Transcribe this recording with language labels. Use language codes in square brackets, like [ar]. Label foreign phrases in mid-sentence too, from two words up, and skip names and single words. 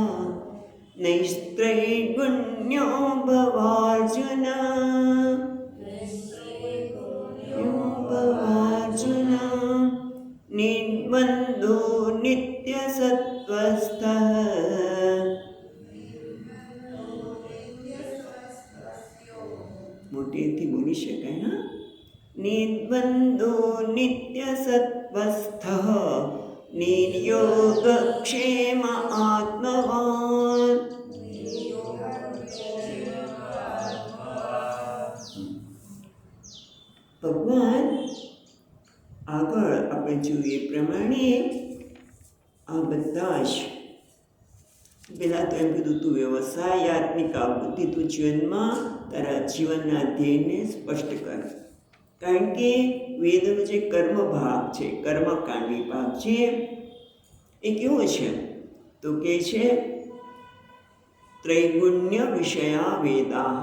[sa] नैस्त्रैगुण्यो भवार्जुन निर्बन्धो नित्यसत्त्वस्थः [gu] मोटेથી બોલી શકાય ના [sa] निर्बन्धो नित्यसत्त्वस्थः निर्योगक्षेम आत्मवान्। [gu] ભગવાન આગળ આપણે જોઈએ પ્રમાણે આ બધા જ પહેલાં તો એમ કીધું તું વ્યવસાયાત્મિક બુદ્ધિ તું જીવનમાં તારા જીવનના ધ્યેયને સ્પષ્ટ કર, કારણ કે વેદનો જે કર્મ ભાગ છે, કર્મકાંડ વિભાગ છે એ કેવો છે તો કે છે [sa] त्रैगुण्य विषया वेदाः।